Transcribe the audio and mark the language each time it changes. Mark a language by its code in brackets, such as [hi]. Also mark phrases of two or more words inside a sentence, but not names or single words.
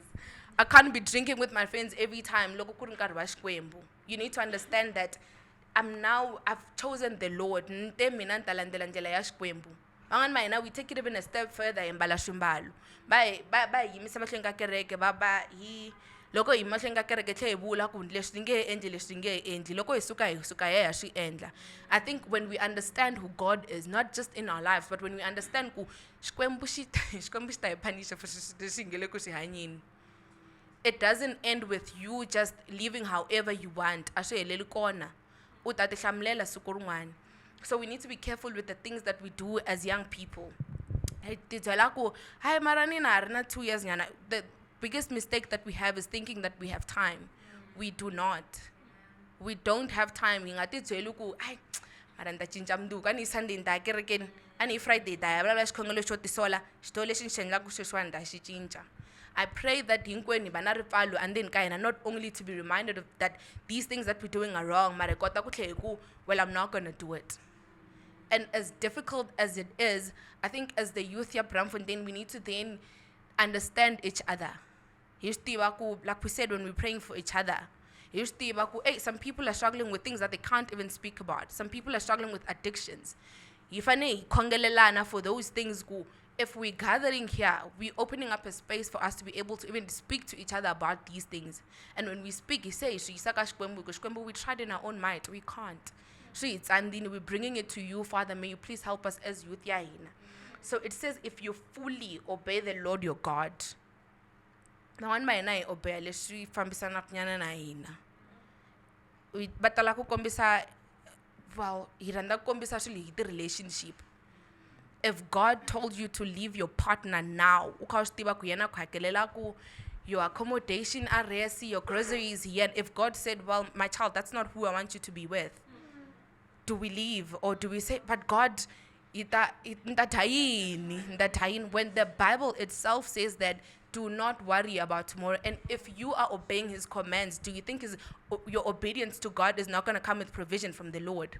[en] I can't be drinking with my friends every time. You need to understand that I've chosen the Lord. We take it even a step further in Balashumbalu. [ts] loko hi mahlweni ka kereke tlhe hi vula ku leswi hi nge hi endli leswi hi nge hi endli loko hi suka hi ya swi endla. [en] I think when we understand who God is, not just in our lives, but when we understand [ts] ku xikwembu xi ta hi punisha [en] for [ts] leswi hi nge le ku swi hanyeni, [en] it doesn't end with you just living however you want. [ts] A swi heleli kona, u ta ti hlamulela siku rin'wana. [en] So we need to be careful with the things that we do as young people. [ts] Ti byela ku hayi mara nina ha ri na 2 years nyana. [en] The biggest mistake that we have is thinking that we have time. We do not. We don't have time. [ts] Hi nga ti byeli ku ai mara ni ta cinca mundzuku, a ni hi Sunday ni ta ya kerekeni, a ni hi Friday hi ta ya vulavula xikhongelo xo tisola, xitori lexi ni xi endlaku sweswiwani ni ta xi cinca. [en] I pray that [ts] hinkwenu hi va na ripfalo endzeni ka hina, [en] not only to be reminded of that these things that we're doing are wrong, [ts] mara hi kota ku tlhela hi ku, [en] well, I'm not going to do it. And as difficult as it is, I think as the youth here, Bramfontein, we need to then understand each other. Like we said when we're praying for each other, hey, some people are struggling with things that they can't even speak about. Some people are struggling with addictions. For those things, if we're gathering here, we're opening up a space for us to be able to even speak to each other about these things. And when we speak, he says, we tried in our own might, we can't. And then we're bringing it to you, Father. May you please help us as youth. So it says, if you fully obey the Lord your God, now one by night obey [ts] leswi fambisana kunyana na hina. We batala ku kombisa, well, hi rhandza ku kombisa swilo hi relationship. [en] If God told you to leave your partner now, [ts] u kha u swi tiva ku yena ku hakelela ku [en] your accommodation are resi, your groceries here, and if God said, well, my child, that's not who I want you to be with, do we leave or do we say, but God, when the Bible itself says that do not worry about tomorrow, and if you are obeying his commands, do you think your obedience to God is not going to come with provision from the Lord?